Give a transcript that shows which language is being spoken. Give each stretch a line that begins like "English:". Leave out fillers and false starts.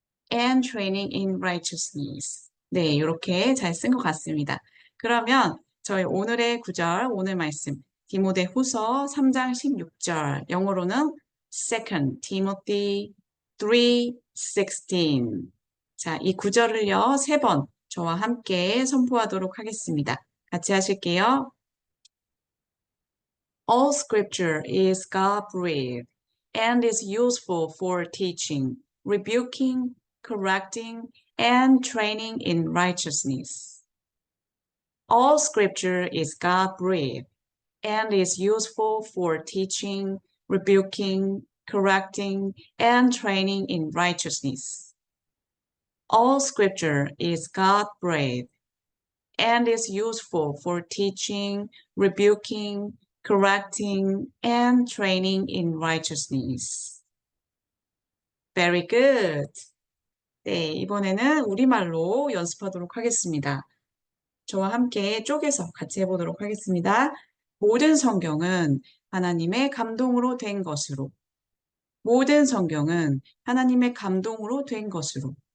English: and training in righteousness.
Korean: 네, 이렇게 잘 쓴 것 같습니다. 그러면 저희 오늘의 구절, 오늘 말씀, 디모데후서 3장 16절, 영어로는 2 Timothy 3:16. 자, 이 구절을요, 3번 저와 함께 선포하도록 하겠습니다. 같이 하실게요.
English: All scripture is God-breathed and is useful for teaching, rebuking, correcting, and training in righteousness. All scripture is God-breathed and is useful for teaching, rebuking, correcting, and training in righteousness. All scripture is God-breathed and is useful for teaching, rebuking, correcting, and training in righteousness. Very good.
Korean: 네, 이번에는 우리말로 연습하도록 하겠습니다. 저와 함께 쪼개서 같이 해보도록 하겠습니다. 모든 성경은 하나님의 감동으로 된 것으로. 모든 성경은 하나님의 감동으로 된 것으로.